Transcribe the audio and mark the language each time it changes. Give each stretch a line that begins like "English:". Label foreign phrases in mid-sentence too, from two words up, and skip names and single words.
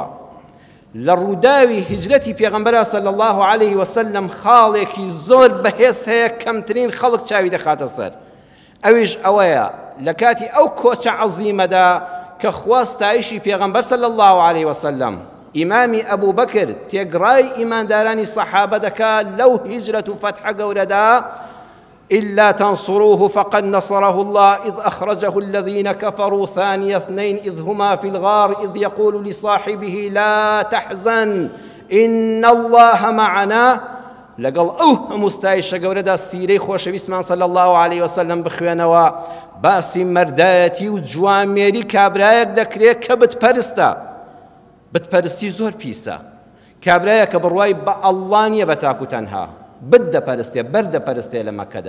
Central Kurdish: لە ڕووداوی هیجرەتی پێغەمبەر
Arabic: صلی الله عليه وسلم
Central Kurdish: خاڵێکی زۆر بەهێز هەیە، کەمترین خەڵک چاوی دەخاتە سەر. ئەویش ئەوەیە لە کاتی ئەو کۆچە عەزیمەدا کە خواستایشی پێغەمبەر
Arabic: صلی الله عليه وسلم
Central Kurdish: ئیمامی ئەبوو بەکر تێگڕای ئیماندارانی سەحابە دەکات لەو هیجرەت و فەتحە گەورەدا
Arabic: إلا تنصروه فقد نصره الله إذ أخرجه الذين كفروا ثاني اثنين إذ هما في الغار إذ يقول لصاحبه لا تحزن إن الله معنا.
Central Kurdish: لەگەڵ ئەو هەموو ستایشە گەورەدا سیرەی خۆشەویستمان
Arabic: صلی الله عليه وسلم
Central Kurdish: بخوێنەوە، باسی مەردایەتی و جوانمێری کابرایەک دەکرێت کە بتپەرستە. بتپەرستی زۆر پیسە. کابرایە کە بڕوای بە ئەڵڵا نییە بە تاک و تەنها، بدەپەرستێ، بەردەپەرستێ لە مەکەدا.